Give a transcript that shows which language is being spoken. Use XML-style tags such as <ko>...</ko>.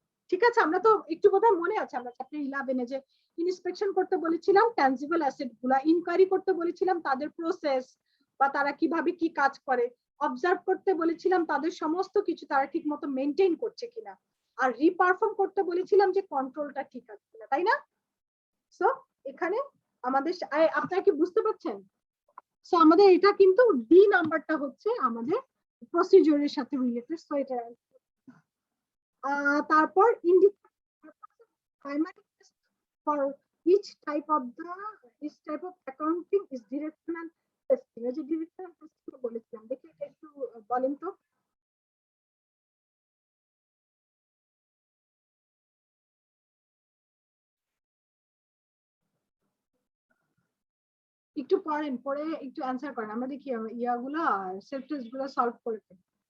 <bn>ঠিক আছে, আমরা তো একটু বোধহয় মনে আছে আমরা চ্যাপ্টার 11 যে ইন্সপেকশন করতে বলেছিলাম ট্যানজিবল অ্যাসেট গুলা, ইনকোয়ারি করতে বলেছিলাম তাদের প্রসেস বা তারা কিভাবে কি কাজ করে, অবজার্ভ করতে বলেছিলাম তাদের সমস্ত কিছু তারা ঠিক মতো মেনটেন করছে কিনা, আর রিপারফর্ম করতে বলেছিলাম যে কন্ট্রোলটা ঠিক আছে কিনা, তাই না? সো এখানে আমাদের আপনারা কি বুঝতে পারছেন? সো আমাদের এটা কিন্তু ডি নাম্বারটা হচ্ছে আমাদের প্রসিডিউরের সাথে রিলেটেড। সো এটা তারপর</bn> <en>primary test for each type of accounting is directional testing।</en> <bn>এই যে directional testing বলেছিলাম, দেখি এটা একটু বলেন তো। একটু পড়েন, পড়ে একটু অ্যান্সার করেন, আমরা দেখি ইয়াগুলা সেলফ টেস্ট গুলো সলভ করে ফেলি।</bn>